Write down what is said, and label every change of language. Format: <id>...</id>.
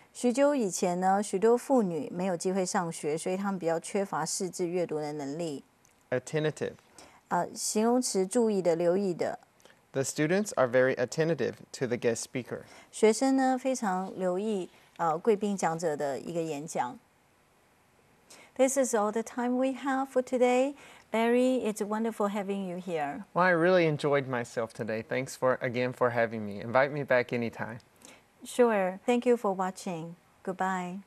<zh>许久以前呢，许多妇女没有机会上学，所以她们比较缺乏识字阅读的能力。</zh> <en>Attentive.</en> <zh>形容词注意的、留意的。</zh> <en>The students are very attentive to the guest speaker.</en> <zh>学生呢非常留意贵宾讲者的一个演讲。</zh> <en>This is all the time we have for today. Larry, it's wonderful having you here. Well, I really enjoyed myself today. Thanks again for having me. Invite me back anytime. Sure. Thank you for watching. Goodbye.</en>